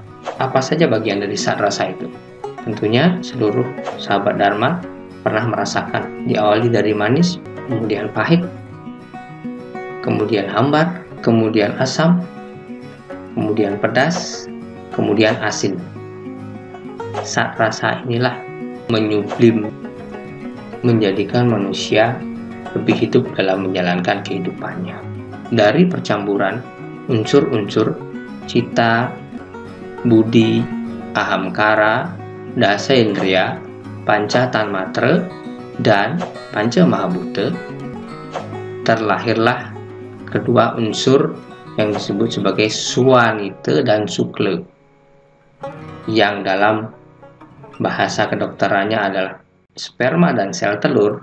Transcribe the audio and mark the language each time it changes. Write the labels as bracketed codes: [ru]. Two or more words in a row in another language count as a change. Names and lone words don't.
[id] Apa saja bagian dari satrasa itu? Tentunya seluruh sahabat Dharma pernah merasakan, diawali dari manis, kemudian pahit, kemudian hambar, kemudian asam, kemudian pedas, kemudian asin. Satrasa inilah menyublim, menjadikan manusia lebih hidup dalam menjalankan kehidupannya. Dari percampuran unsur-unsur cita, budi, ahamkara, dasa indriya, panca tanmatra, dan panca mahabhuta, terlahirlah kedua unsur yang disebut sebagai swanita dan sukla, yang dalam bahasa kedokterannya adalah sperma dan sel telur.